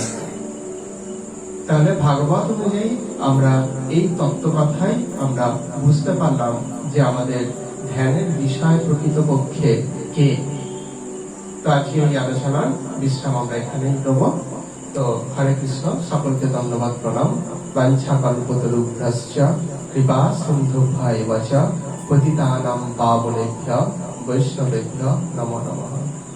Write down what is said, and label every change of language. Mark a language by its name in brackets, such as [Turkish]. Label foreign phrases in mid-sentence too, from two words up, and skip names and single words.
[Bangla] তাহলে ভাগবত অনুযায়ী আমরা এই তত্ত্ব কথাই আমরা বুঝতে পারলাম যে আমাদের ধ্যানের বিষয় প্রকৃতপক্ষে কে। তো আজকে এই আলোচনার বিশ্রাম আমরা এখানেই দেব। তো [Sanskrit] হরে কৃষ্ণ, [Bangla] সকলকে ধন্যবাদ, প্রণাম। [Sanskrit] বাঞ্ছা কল্পতরুভ্যশ্চ কৃপা সিন্ধুভ্যেব চ পতিতানাং পাবনেভ্যো বৈষ্ণবেভ্যো নমো নমঃ।